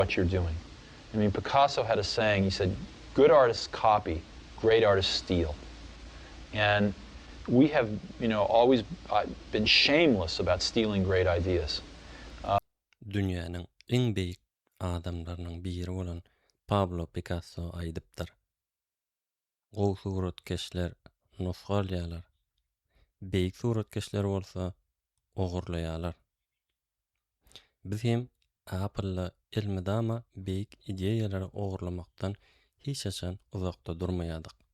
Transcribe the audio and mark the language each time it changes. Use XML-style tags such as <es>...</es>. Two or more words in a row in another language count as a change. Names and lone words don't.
<en>what you're doing. I mean, Picasso had a saying, he said, good artists copy, great artists steal. And we have, always been shameless about stealing great ideas.</en> <tk>Dünýäniň iň beýik adamlarynyň biri bolan Pablo Picasso aýdypdyr. Gowy suratkeşler nostalgiýalar. Beýik suratkeşler bolsa ogurlaýarlar. Biz hem apylla elmidama beýik ideýalary ogurlamakdan hiç haçan uzakda durmaýardyk.</tk>